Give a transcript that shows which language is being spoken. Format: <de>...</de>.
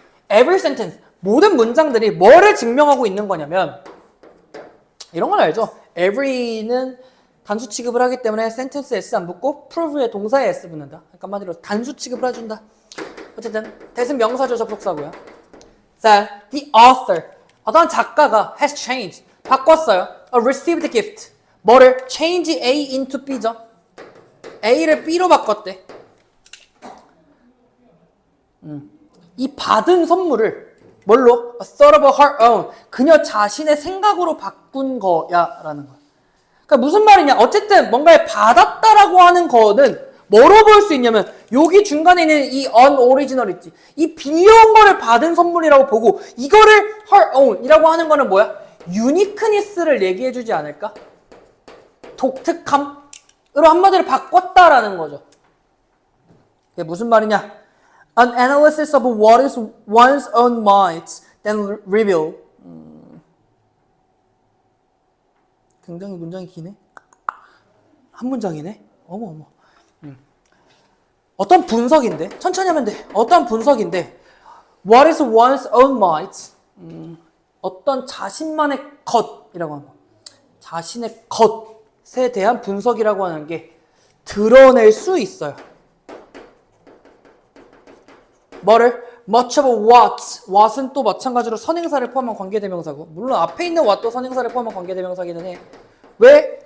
<en>Every sentence,</en> <ko>모든 문장들이 뭐를 증명하고 있는 거냐면 이런 건 알죠? Every는 단수 취급을 하기 때문에 sentence S 안 붙고 prove에 동사에 S 붙는다. 그러니까 한마디로 단수 취급을 해준다. 어쨌든 that은 명사죠. 접속사고요. 자,</ko> <en>the author</en> <ko>어떤 작가가</ko> <en>has changed</en> <ko>바꿨어요.</ko> <en>received gift</en> <ko>뭐를</ko> <en>change A into B죠.</en> <ko>A를 B로 바꿨대. 이 받은 선물을 뭘로?</ko> <en>A thought of her own</en> <ko>그녀 자신의 생각으로 바꾼 거야 라는 거야. 그러니까 무슨 말이냐 어쨌든 뭔가를 받았다라고 하는 거는 뭐로 볼 수 있냐면 여기 중간에 있는 이 unoriginal 있지 이 빌려온 거를 받은 선물이라고 보고 이거를</ko> <en>her own</en> <ko>이라고 하는 거는 뭐야? 유니크니스를 얘기해 주지 않을까? 독특함으로 한마디로 바꿨다라는 거죠. 이게 무슨 말이냐?</ko> <en>An analysis of what is one's own might then reveal</en> <ko>굉장히 문장이 기네. 한 문장이네. 어머. 어떤 분석인데 천천히 하면 돼. 어떤 분석인데</ko> <en>What is one's own might?</en> <ko>어떤 자신만의 것이라고 하는 거. 자신의 것에 대한 분석이라고 하는 게 드러낼 수 있어요. 뭐를? Much of what은 또 마찬가지로 선행사를 포함한 관계대명사고 물론 앞에 있는 what도 선행사를 포함한 관계대명사기는 해. 왜?</ko>